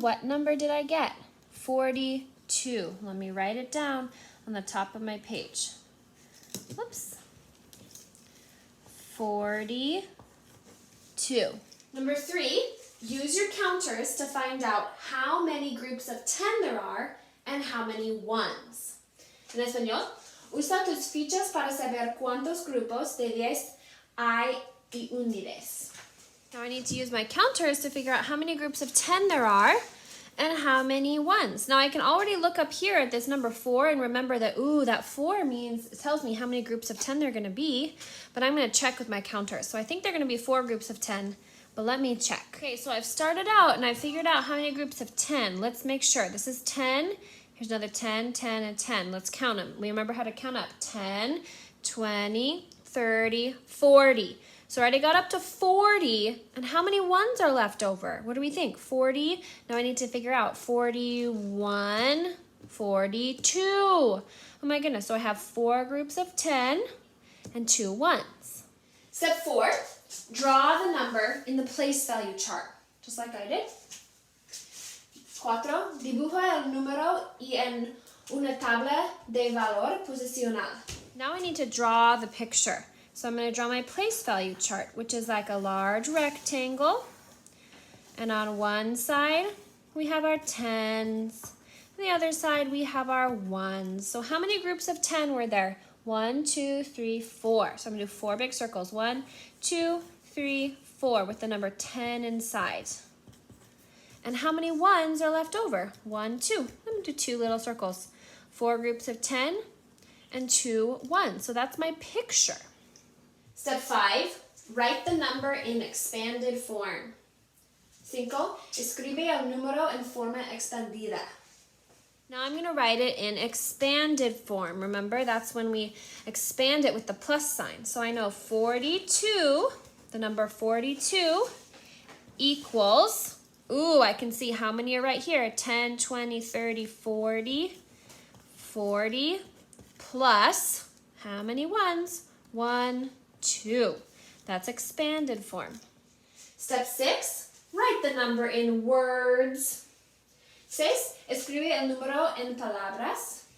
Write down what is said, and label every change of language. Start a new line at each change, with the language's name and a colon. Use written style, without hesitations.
English: What number did I get? 42. Let me write it down on the top of my page. Whoops. 42. Number 3, use your counters to find out how many groups of 10 there are and how many ones.
Spanish: En español, usa tus fichas para saber cuántos grupos de 10 hay y úniles.
English: Now I need to use my counters to figure out how many groups of 10 there are and how many ones. Now I can already look up here at this number 4 and remember that, that 4 tells me how many groups of 10 there are going to be, but I'm going to check with my counters. So I think there are going to be 4 groups of 10, but let me check. Okay, so I've started out and I figured out how many groups of 10. Let's make sure. This is 10. Here's another 10, 10, and 10. Let's count them. We remember how to count up. 10, 20, 30, 40. So I already got up to 40, and how many ones are left over? What do we think? 40? Now I need to figure out 41, 42. Oh my goodness, so I have 4 groups of 10 and 2 ones. Step 4, draw the number in the place value chart, just like I did.
Spanish: 4, dibuja el número y en una tabla de valor posicional.
English: Now I need to draw the picture. So I'm going to draw my place value chart, which is like a large rectangle. And on one side, we have our 10s. On the other side, we have our 1s. So how many groups of 10 were there? 1, 2, 3, 4. So I'm going to do 4 big circles. 1, 2, 3, 4 with the number 10 inside. And how many 1s are left over? 1, 2. I'm going to do 2 little circles. 4 groups of 10 and 2 1s. So that's my picture. Step 5, write the number in expanded form.
Spanish: 5, escribe el número en forma expandida.
English: Now I'm going to write it in expanded form. Remember, that's when we expand it with the plus sign. So I know 42, the number 42 equals, I can see how many are right here. 10, 20, 30, 40. 40 plus, how many ones? 1, 2. That's expanded form. Step 6, write the number in words.
Spanish: 6, escribe el número en palabras.